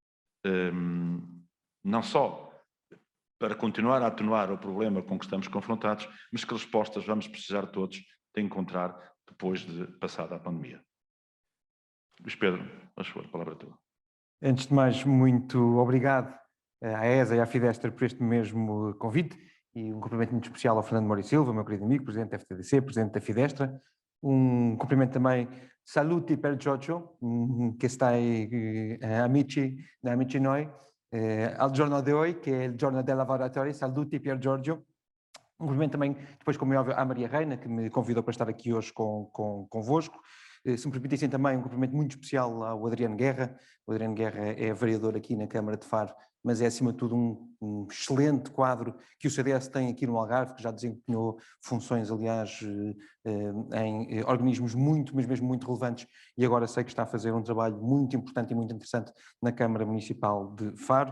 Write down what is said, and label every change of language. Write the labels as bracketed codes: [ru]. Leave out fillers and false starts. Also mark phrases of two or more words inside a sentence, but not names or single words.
[pt] não só para continuar a atenuar o problema com que estamos confrontados, mas que respostas vamos precisar todos de encontrar depois de passada a pandemia. Luís Pedro, por favor, a palavra é tua. Antes de mais, muito obrigado à ESA e à Fidestra por este mesmo convite e um cumprimento muito especial ao Fernando Mori Silva, meu querido amigo, Presidente da FTDC, Presidente da Fidestra. Um cumprimento também, [it] saluti per Giorgio, [pt] que está aí, [it] amici noi, al giorno [pt] de hoje, que é o [it] giorno del lavoratore, saluti per Giorgio. [pt] Um cumprimento também, depois, como é óbvio, à Maria Reina, que me convidou para estar aqui hoje convosco. Se me permitissem também um cumprimento muito especial ao Adriano Guerra. O Adriano Guerra é vereador aqui na Câmara de Faro, mas é acima de tudo um excelente quadro que o CDS tem aqui no Algarve, que já desempenhou funções, aliás, em organismos mas mesmo muito relevantes, e agora sei que está a fazer um trabalho muito importante e muito interessante na Câmara Municipal de Faro.